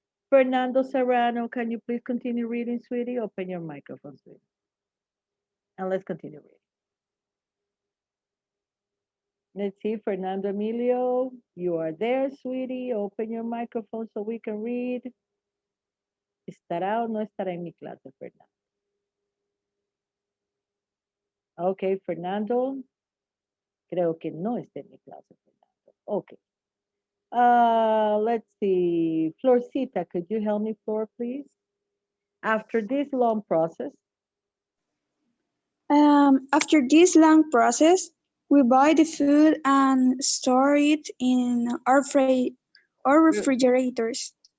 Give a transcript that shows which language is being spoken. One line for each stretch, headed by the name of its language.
English: Fernando Serrano, can you please continue reading, sweetie? Open your microphone, sweetie. And let's continue reading. Let's see, Fernando Emilio, you are there, sweetie. Open your microphone so we can read.
Spanish: ¿Estará o no estará en mi clase, Fernando? Okay, Fernando. Creo que no está en mi clase, Fernando.
English: Okay. Let's see. Florcita, could you help me, Flor, please? After this long process, After this long process, we buy the food and store it in our refrigerators.